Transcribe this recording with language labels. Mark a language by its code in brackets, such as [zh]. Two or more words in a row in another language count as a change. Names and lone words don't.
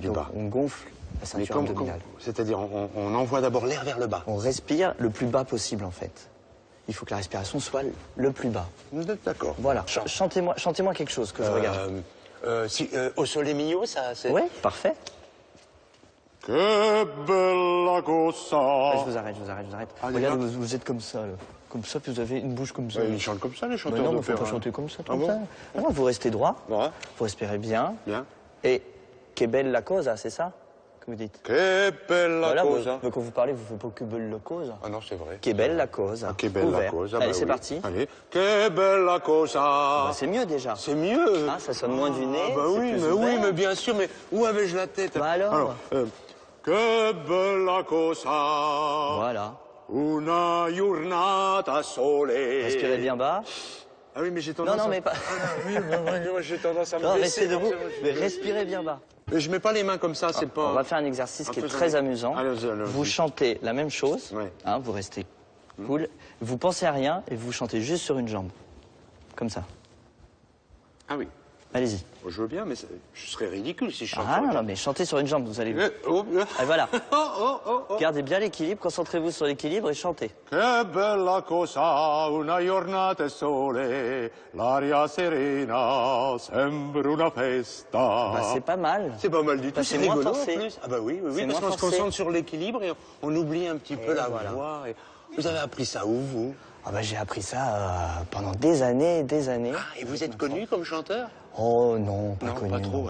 [fr] Donc, bas. on gonfle la ceinture abdominale. C'est-à-dire, on envoie d'abord l'air vers le bas. On respire le plus bas possible en fait. Il faut que la respiration soit le plus bas. D'accord. Voilà. Chantez-moi quelque chose que je regarde. Au Sole Mio, ça, c'est... Oui, parfait. [it] Che bella cosa. [fr] Je vous arrête. Ah, Regardez, d'accord. vous êtes comme ça, là. Comme ça, puis vous avez une bouche comme ça. Ils chantent comme ça, les Mais chanteurs non, mais faut d'opéra. pas chanter comme ça, Ah bon ça. Ah non, vous restez droit, Ouais. vous respirez bien. Bien. Et [it] que bella cosa, [fr] c'est ça que vous dites? [it] Che bella [fr] Voilà, [it] cosa. [fr] quand vous parlez, vous faites pas [it] que bella cosa. [fr] Ah non, c'est vrai. [it] Que bella cosa. Ah, che bella [fr] Ouvert. [it] cosa. [fr] Allez, bah c'est oui. parti. Allez. [it] Che bella cosa. [fr] Bah, c'est mieux déjà. C'est mieux. Hein, ça sonne moins du nez. Ah bah c'est oui, plus mais ouvert. bien sûr, mais où avais-je la tête? Bah alors [it] Che bella cosa. [fr] Voilà. [it] Una giornata sole. [fr] Respirez bien bas. Ah oui, mais j'ai tendance Non, mais pas. moi, j'ai tendance à me Non, baisser. restez debout, mais respirez bien bas. Mais je mets pas les mains comme ça, c'est pas... On va faire un exercice qui est Après, très j'en ai- amusant. Allez-y. Vous chantez la même chose, Ouais. hein, vous restez cool, vous pensez à rien et vous chantez juste sur une jambe. Comme ça. Ah oui. Allez-y. Bon, je veux bien, mais je serais ridicule si je chantais. Ah non, mais chantez sur une jambe, vous allez... Ah, voilà. Gardez bien l'équilibre, concentrez-vous sur l'équilibre et chantez. [it] Che bella cosa, una giornata sole, l'aria serena, sembra una festa. [fr] Bah, c'est pas mal. C'est pas mal du tout, Bah, c'est c'est moins rigolo forcé. en plus. Ah bah oui, C'est parce moins qu'on se forcé. concentre sur l'équilibre et on oublie un petit peu la voilà. voix. Et... Vous avez appris ça où, vous? Ah bah, j'ai appris ça pendant des années et des années. Ah, et vous êtes connu comme chanteur? Oh non, pas Non, connu. pas trop,